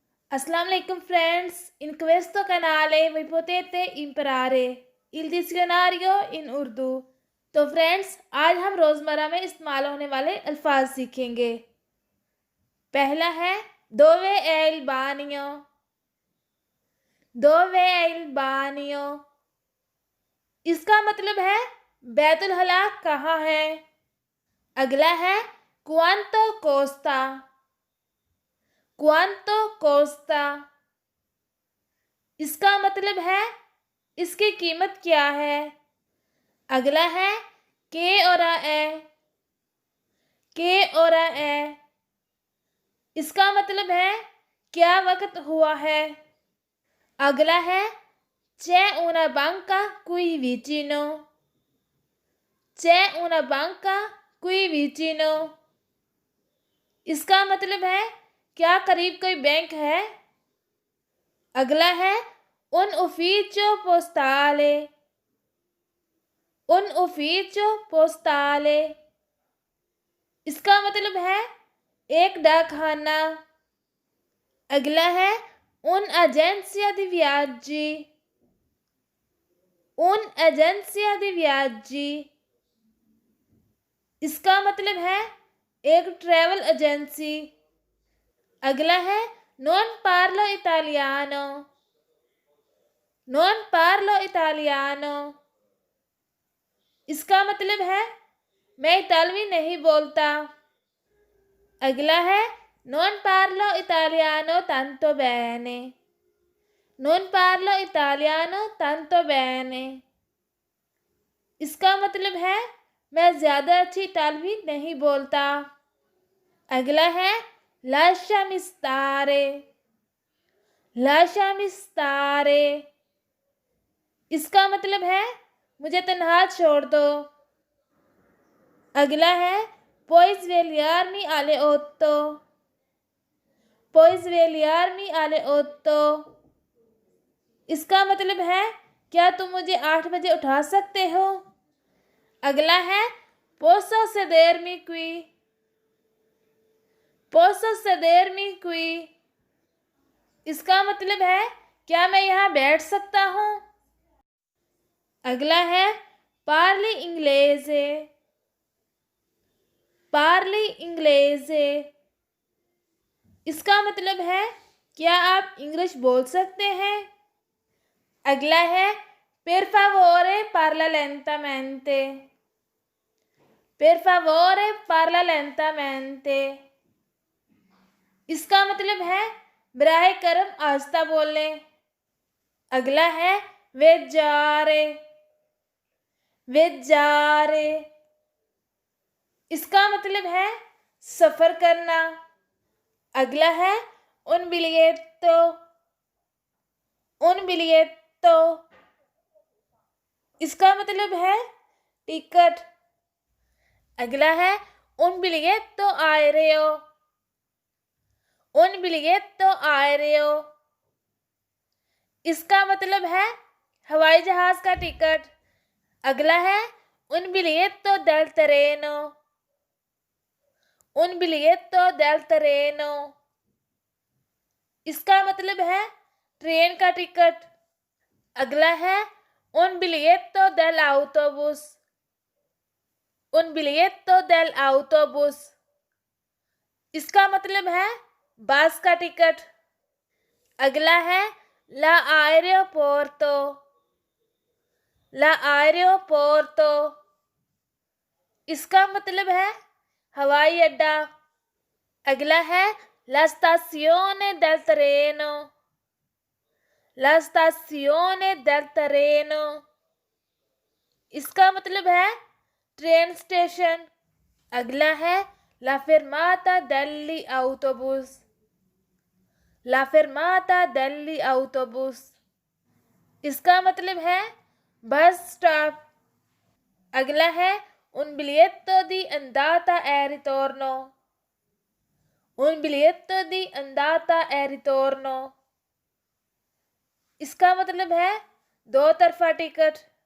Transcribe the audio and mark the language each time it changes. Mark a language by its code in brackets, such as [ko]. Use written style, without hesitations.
[it] Assalamu alaikum friends, in questo canale voi potete imparare il dizionario in उर्दू। [hi] तो friends आज हम रोज़मर्रा में इस्तेमाल होने वाले अल्फाज सीखेंगे। पहला है [it] दोवे एल बानियो। [hi] दोवे एल बानियो इसका मतलब है बैतुल हला कहाँ है। अगला है [it] क्वांतो कोस्ता। [hi] क्वांतो कोस्ता इसका मतलब है इसकी कीमत क्या है। अगला है [it] के और ए। [hi] के और ए इसका मतलब है क्या वक्त हुआ है। अगला है [it] चे una banca qui vicino। चे una banca qui vicino [hi] इसका मतलब है क्या करीब कोई बैंक है। अगला है [it] un ufficio postale। un ufficio postale [hi] इसका मतलब है एक डाकखाना। अगला है [it] un agenzia di viaggi। un agenzia di viaggi [hi] इसका मतलब है एक ट्रैवल एजेंसी। अगला है [it] non parlo italiano। non parlo italiano [hi] इसका मतलब है मैं इतालवी नहीं बोलता। अगला है [it] non parlo italiano tanto bene। non parlo italiano tanto bene [hi] इसका मतलब है मैं ज़्यादा अच्छी इतालवी नहीं बोलता। अगला है [it] lasciami stare। [hi] lasciami stare इसका मतलब है मुझे तन्हा छोड़ दो। अगला है [it] puoi svegliarmi alle 8। puoi svegliarmi alle 8 [hi] इसका मतलब है क्या तुम मुझे 8 बजे उठा सकते हो। अगला है [it] posso sedermi qui। posso sedermi qui [hi] इसका मतलब है क्या मैं यहाँ बैठ सकता हूँ। अगला है [it] parli inglese। parli inglese [hi] इसका मतलब है क्या आप इंग्लिश बोल सकते हैं। अगला है [it] per favore parla lentamente। per favore parla lentamente [hi] इसका मतलब है बराहे करम आहिस्ता बोलें। अगला है viaggiare। viaggiare इसका मतलब है सफर करना। अगला है [it] un biglietto। [hi] un biglietto इसका मतलब है टिकट। अगला है [it] un biglietto aereo। un biglietto aereo [hi] इसका मतलब है हवाई जहाज का टिकट। अगला है [it] un biglietto del treno। un biglietto del treno [hi] इसका मतलब है ट्रेन का टिकट। अगला है [it] un biglietto dell'autobus। un biglietto dell'autobus [hi] इसका मतलब है बस का टिकट। अगला है [it] la aeroporto। [hi] la aeroporto इसका मतलब है हवाई अड्डा। अगला है [it] la stazione del treno। la stazione del treno [hi] इसका मतलब है ट्रेन स्टेशन। अगला है [it] la fermata degli autobus। la fermata degli autobus [hi] इसका मतलब है बस स्टॉप। अगला है [it] un biglietto di andata e ritorno। un biglietto di andata e ritorno [hi] इसका मतलब है दो तरफा टिकट।